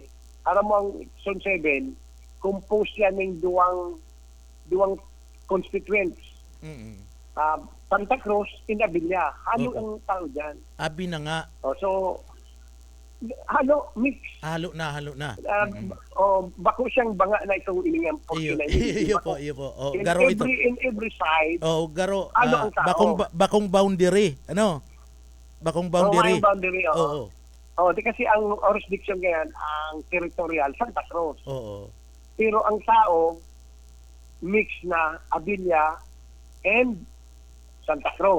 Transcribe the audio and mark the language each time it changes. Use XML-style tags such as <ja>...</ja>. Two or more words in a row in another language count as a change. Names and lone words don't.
<bik>Aram mo ang Zone 7, composed yan ng duwang constituents. Santa Cruz, Inabilia. Halo ang tao dyan. Abi na nga. So, halo, mix. Halo na. Bako siyang banga na itong ilingang portion na iyo po. Garo ito.</bik> <en>In every side.</en> <bik>Garo. Ang tao. Bakong boundary. Ano? Bakong boundary. Boundary, oo.</bik> <tl>Di kasi ang jurisdiction ngayon, ang territorial, Santa Cruz. Oo. Pero ang tao, mix na Abilia and Santa Cruz.</tl>